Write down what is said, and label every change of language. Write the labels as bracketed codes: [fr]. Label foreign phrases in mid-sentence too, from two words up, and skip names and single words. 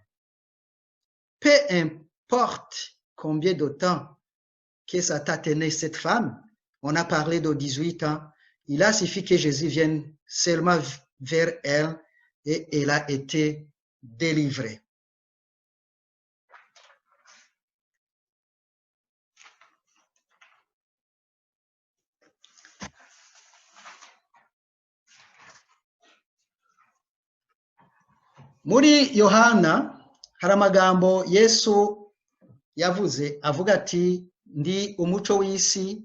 [fr] Peu importe combien de temps que ça t'a tenu cette femme, on a parlé de 18 ans, il a suffi que Jésus vienne seulement vers elle et elle a été délivrée. [rw] Muri Yohana hari amagambo Yesu yavuze avuga ati ndi umuco w'isi.